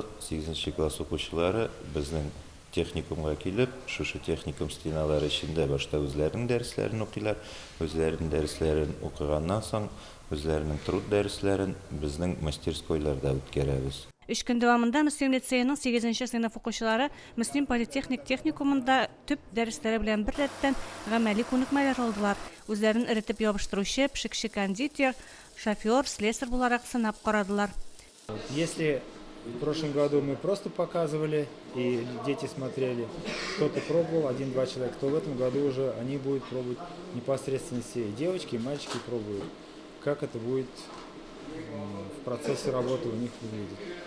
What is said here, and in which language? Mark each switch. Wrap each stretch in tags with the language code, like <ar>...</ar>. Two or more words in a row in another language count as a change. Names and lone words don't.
<tt>8нче класс укучылары безнең техникумга килеп, шушы техникум стеналары эчендә башта үзләренең дәресләрен укыйлар, үзләренең дәресләрен укыганнан соң үзләренең труд дәресләрен безнең мастерскойларда үткәрәбез. 3 көн дәвамында Мөслим лицейның 8нче сыйныф укучылары Мөслим политехник техникумында төп дәресләре белән бер рәттән гамәли күнекмәләр алдылар. Үзләрен эретеп ябыштыручы, пешекче кондитер, шофер, слесарь буларак сынап карадылар.</tt> <ru>Если в прошлом году мы просто показывали и дети смотрели, кто-то пробовал, 1-2 человека, то в этом году уже они будут пробовать непосредственно все, и девочки, и мальчики пробуют, как это будет в процессе работы у них выглядеть.</ru>